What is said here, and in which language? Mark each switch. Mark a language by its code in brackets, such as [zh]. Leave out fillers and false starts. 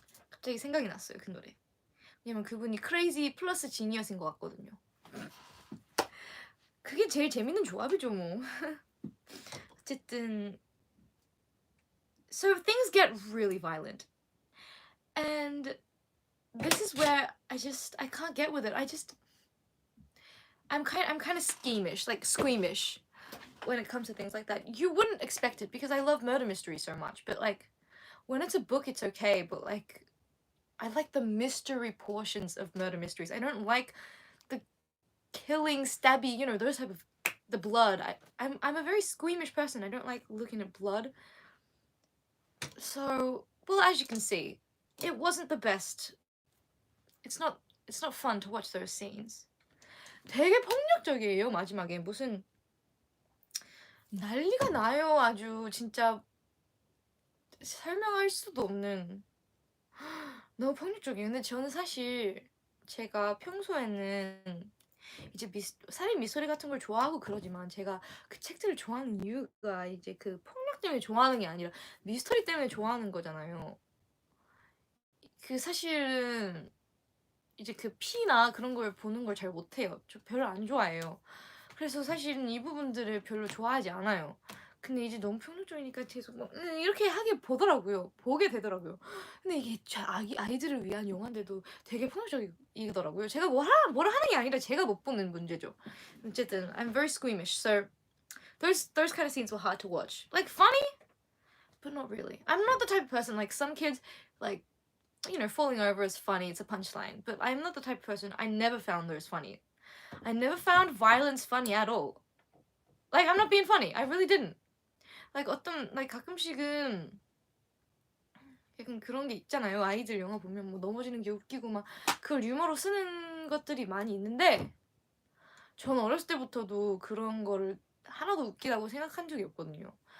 [ko] 갑자기 생각이 났어요, 그 노래. 왜냐면 그분이 crazy 플러스 genius인 것 같거든요. 그게 제일 재밌는 조합이죠, 뭐. 어쨌든, [en] so things get really violent. And this is where I can't get with it. I'm kind of squeamish, like squeamish when it comes to things like that. You wouldn't expect it because I love murder mysteries so much, but like when it's a book it's okay, but like I like the mystery portions of murder mysteries. I don't like the killing, stabby, you know, those type of the blood. I'm a very squeamish person. I don't like looking at blood. So, well, as you can see, it wasn't the best. It's not fun to watch those scenes. [ko] 되게 폭력적이에요. 마지막에 무슨 난리가 나요. 아주 진짜 설명할 수도 없는 너무 폭력적이에요. 근데 저는 사실 제가 평소에는 이제 살인 미스터리 같은 걸 좋아하고 그러지만 제가 그 책들을 좋아하는 이유가 이제 그 폭력 때문에 좋아하는 게 아니라 미스터리 때문에 좋아하는 거잖아요. 그 사실은 이제 그 피나 그런 걸 보는 걸 잘 못해요. 저 별로 안 좋아해요. 그래서 사실은 이 부분들을 별로 좋아하지 않아요. 근데 이제 너무 폭력적이니까 계속 막 이렇게 보게 되더라고요. 근데 이게 아이들을 위한 영화인데도 되게 폭력적이더라고요. 제가 뭐라 하는 게 아니라 제가 못 보는 문제죠. 어쨌든 [en] I'm very squeamish, so those kind of scenes were hard to watch. Like funny, but not really. I'm not the type of person like some kids like, you know, falling over is funny, it's a punchline. But I'm not the type of person, I never found those funny. I never found violence funny at all. Like, I'm not being funny. I really didn't. [ko] Like, 가끔씩은 약간 그런 게 있잖아요. 아이들 영화 보면 뭐 넘어지는 게 웃기고 막 그걸 유머로 쓰는 것들이 많이 있는데 저는 어렸을 때부터도 그런 거를 하나도 웃기다고 생각한 적이 없거든요.